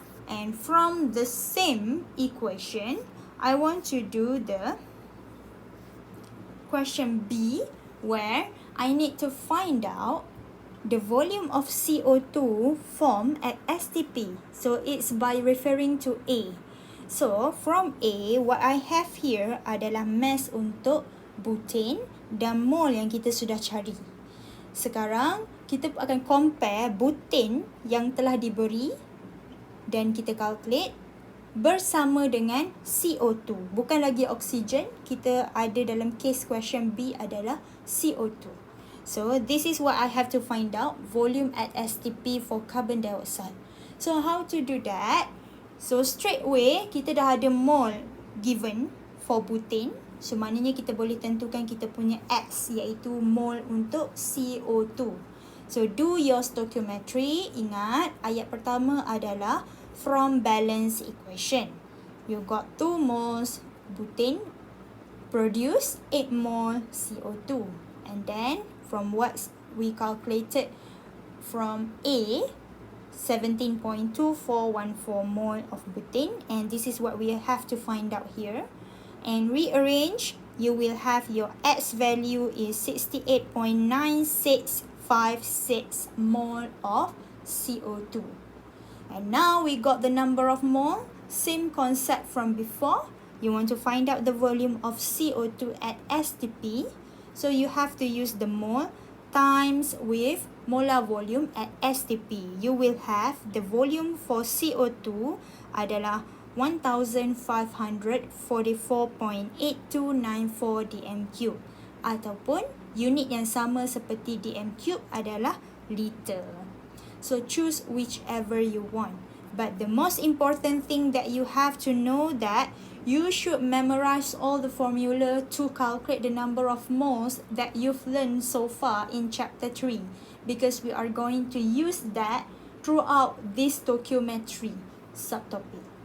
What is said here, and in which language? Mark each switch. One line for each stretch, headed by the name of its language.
English: And from the same equation, I want to do the question B, where I need to find out the volume of CO2 formed at STP. So it's by referring to A. So from A, what I have here
Malay: adalah mass untuk butane dan mole yang kita sudah cari. Sekarang kita akan compare butane yang telah diberi dan kita calculate bersama dengan CO2. Bukan lagi oksigen, kita ada dalam case question B adalah CO2.
English: So this is what I have to find out, volume at STP for carbon dioxide. So how to do that? So straight away
Malay: kita dah ada
English: mole given for butane.
Malay: So maknanya kita boleh tentukan kita punya X, iaitu mole untuk CO2.
English: So do your stoichiometry.
Malay: Ingat, ayat pertama adalah
English: from balance equation. You got 2 moles butane produce 8 mole CO2. And then from what we calculated from A, 17.2414 mole of butane, and this is what we have to find out here. And rearrange, you will have your X value is 68.9656 mole of CO2. And now we got the number of mole. Same concept from before. You want to find out the volume of CO2 at STP. So you have to use the mole times with molar volume at STP. You will have the volume for CO2 adalah 1544.8294 dm cube.
Malay: Ataupun unit yang sama seperti dm cube adalah liter.
English: So choose whichever you want. But the most important thing that you have to know that you should memorize all the formula to calculate the number of moles that you've learned so far in chapter 3, because we are going to use that throughout this stoichiometry subtopic.